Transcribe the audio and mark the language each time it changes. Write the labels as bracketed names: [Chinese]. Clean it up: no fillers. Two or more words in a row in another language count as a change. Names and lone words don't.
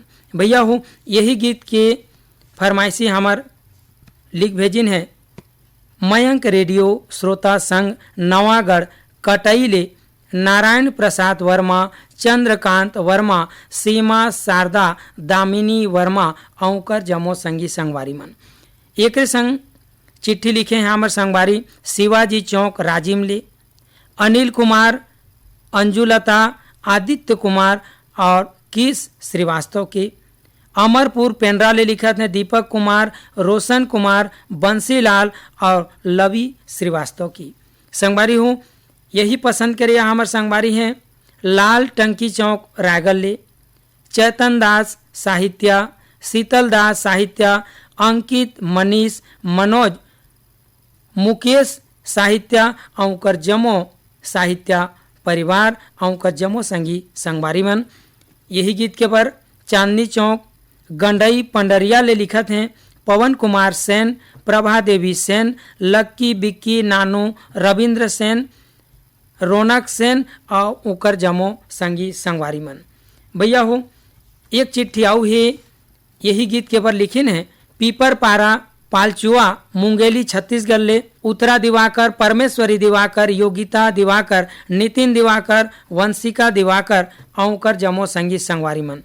[Chhattisgarhi] भैया हो यही गीत के फरमाइशी हमार लिख भेजिन है मयंक रेडियो श्रोता संघ नवागढ़ कटई ले नारायण प्रसाद वर्मा, चंद्रकांत वर्मा, सीमा शारदा, दामिनी वर्मा औकर जमो संगी संगवारी मन। एक संग चिट्ठी लिखे हैं हमार संगवारी शिवाजी चौक राजिम ले अनिल कुमार, अंजुलता, आदित्य कुमार और किस श्रीवास्तव के। अमरपुर पेंड्रा ले लिखा थे दीपक कुमार, रोशन कुमार, बंसीलाल और लवी श्रीवास्तव की। संगवारी हूँ यही पसंद करिए हमार संगवारी हैं लाल टंकी चौक रायगढ़ ले चैतन दास साहित्या, शीतल दास साहित्या, अंकित, मनीष, मनोज, मुकेश साहित्या औकर जमो साहित्या परिवार औकर जमो संगी संगवारी मन। यही गीत के पर चांदनी चौक गंडई पंडरिया ले लिखत हैं पवन कुमार सेन, प्रभा देवी सेन, लक्की, बिक्की, नानू, रविंद्र सेन, रौनक सेन और उकर जमो संगी संगवारी मन। भैया हो एक चिट्ठी आऊ है यही गीत के ऊपर लिखिन है। पीपर पारा पालचुआ मुंगेली छत्तीसगढ़ ले उत्तरा दिवाकर, परमेश्वरी दिवाकर, योगिता दिवाकर, नितिन दिवाकर, वंशिका दिवाकर औकर जमो संगीत संगवारी मन।